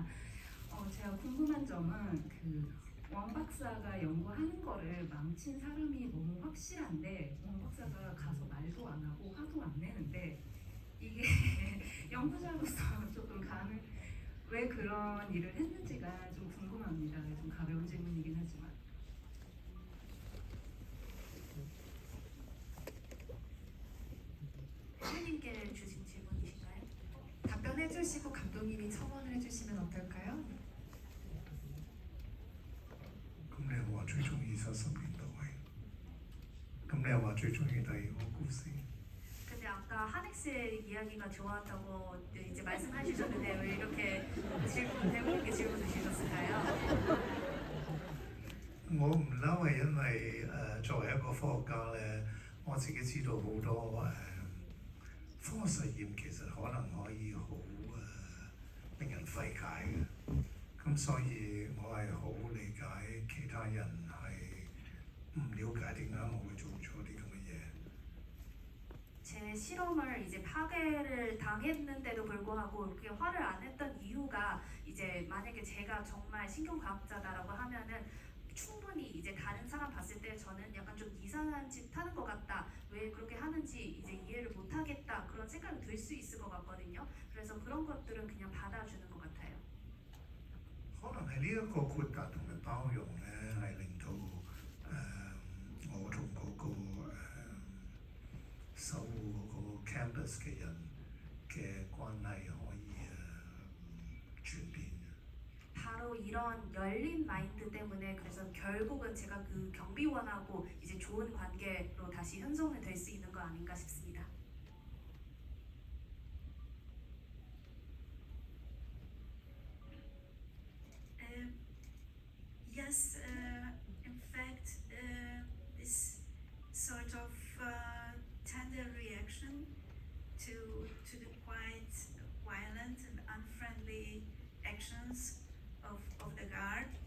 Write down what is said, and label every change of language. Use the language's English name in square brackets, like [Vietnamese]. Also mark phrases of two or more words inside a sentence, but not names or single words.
[Korean] 제가 궁금한 점은 그 왕 박사가 연구하는 거를 망친 사람이 너무 확실한데 왕 박사가 가서 말도 안 하고 화도 안 내는데 이게 연구자로서 조금 왜 그런 일을 했는지가 좀 궁금합니다. 좀 가벼운 질문이긴 하지만. 선생님께 주신 질문이신가요? 답변해 주시고 감독님이 첨언을 해주시면 어떨까요? [Cantonese] 咁你又話最中意70年代，咁你又話最中意第二個故事？ [Korean] 근데 아까 하넥스의 이야기가 좋았다고 이제 말씀하셨는데 왜 이렇게 대부분께 질문을 주셨을까요? [Cantonese] 我唔嬲係因為作為一個科學家咧，我自己知道好多科學實驗其實可能可以好令人費解嘅，咁所以我係好理解其他人係唔了解點解我會做咗啲咁嘅嘢。 [Korean] 제 실험을 이제 파괴를 당했는데도 불구하고 그렇게 화를 안 냈던 이유가 이제 만약에 제가 정말 신경과학자다라고 하면은 충분히 이제 다른 사람 봤을 때 저는 약간 좀 이상한 짓 하는 것 같다. 왜 그렇게 하는지 이제 이해를 못 하겠다. 그런 생각이 들 수 있을 것 같거든요. 그래서 그런 것들은 그냥 받아주는 것 같아요. [Cantonese] 可能係呢一個豁達同埋包容咧，係令到我同嗰個守護嗰個 campus 嘅人嘅關係可以轉變。 [Korean] 바로 이런 열린 마인드 때문에 그래서 결국은 제가 그 경비원하고 이제 좋은 관계로 다시 형성이 될 수 있는 거 아닌가 싶습니다. [English] Yes, in fact, this sort of tender reaction to the quite violent and unfriendly actions of the guard,